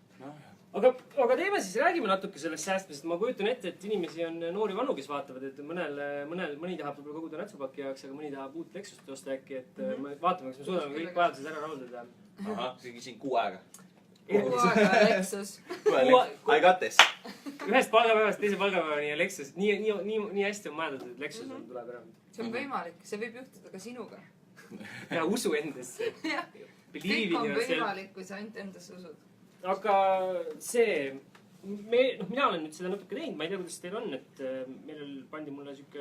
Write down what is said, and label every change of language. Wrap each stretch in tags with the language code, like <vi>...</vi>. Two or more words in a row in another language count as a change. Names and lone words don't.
<et>Aga teeme siis, räägime natuke sellest säästmisest. Ma kujutan ette, et inimesi on noori vanu, kes vaatavad, et mõni tahab võib-olla koguda natsupaki jaoks, aga mõni tahab uut Lexust osta äkki, et vaatame, kas me suudame kõik vajadused ära rahuldada. Ahah, siin kuu aega. Kuu aega Lexus.</et> <en>I got this.</en> <et>Ühest palgapäevast teise palgapäevani ja Lexus. Nii hästi on majandatud, et Lexus tuleb ära. See on võimalik. See võib juhtuda ka sinuga. Ja usu endasse. Kõik on võimalik, kui sa ainult endasse usud. Aga see... Mina olen nüüd seda natuke teinud. Ma ei tea, kuidas teil on, et meil pandi mulle siuke...</et>